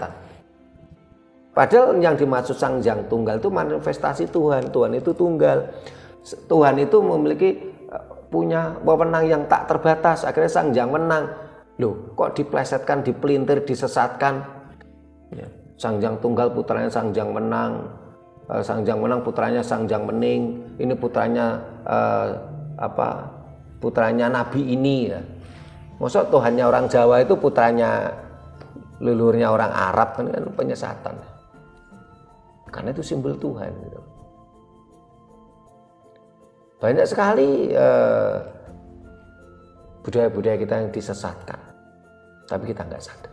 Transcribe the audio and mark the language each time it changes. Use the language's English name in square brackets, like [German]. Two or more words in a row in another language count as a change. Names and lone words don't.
[Indonesian] Padahal yang dimaksud Sang Hyang Tunggal itu manifestasi Tuhan. Tuhan itu tunggal. Tuhan itu memiliki punya wewenang yang tak terbatas. Akhirnya Sang Hyang Menang. Loh, kok diplesetkan, dipelintir, disesatkan? Ya. Sang Hyang Tunggal putranya Sang Hyang Menang. Sang Hyang Menang putranya Sang Hyang Mening. Ini putranya putranya Nabi ini ya. Maksud Tuhannya orang Jawa itu putranya leluhurnya orang Arab kan penyesatan. Karena itu simbol Tuhan gitu. Banyak sekali budaya-budaya kita yang disesatkan, tapi kita nggak sadar.